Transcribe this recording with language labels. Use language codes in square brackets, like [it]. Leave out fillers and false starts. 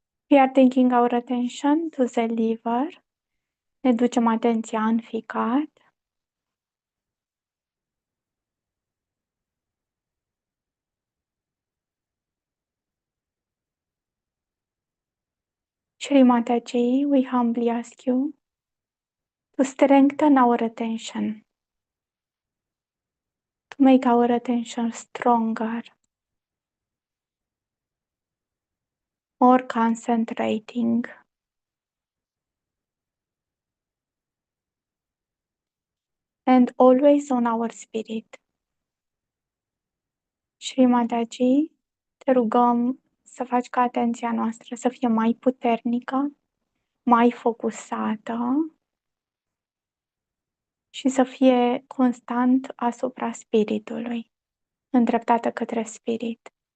[en] We are taking our attention to the liver. [ro] Ne ducem atenția în ficat. [en] Shri Mataji, we humbly ask you to strengthen our attention, to make our attention stronger, more concentrating, and always on our spirit. [ro] Shri Mataji, te rugăm să faci ca atenția noastră să fie mai puternică, mai focusată și să fie constant asupra spiritului, îndreptată către spirit.